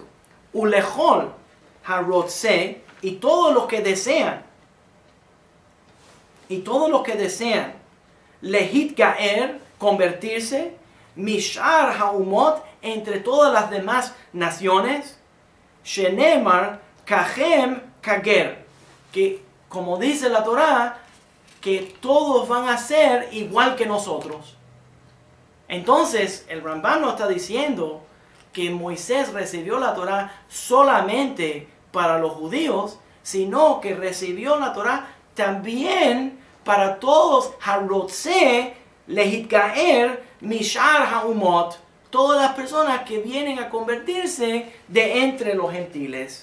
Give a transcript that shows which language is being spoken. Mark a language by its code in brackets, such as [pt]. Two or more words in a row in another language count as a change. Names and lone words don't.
[he] Ulechol harotse, [es] y todos los que desean, [he] lehit gaer, [es] convertirse, [he] mishar haumot, [es] entre todas las demás naciones, [he] shenemar kahem kager, [es] que como dice la Torá, que todos van a ser igual que nosotros. Entonces, el Rambam nos está diciendo que Moisés recibió la Torá solamente para los judíos, sino que recibió la Torá también para todos, [he] Harotze, Lehitgaer, Mishar Haumot, [es] todas las personas que vienen a convertirse de entre los gentiles.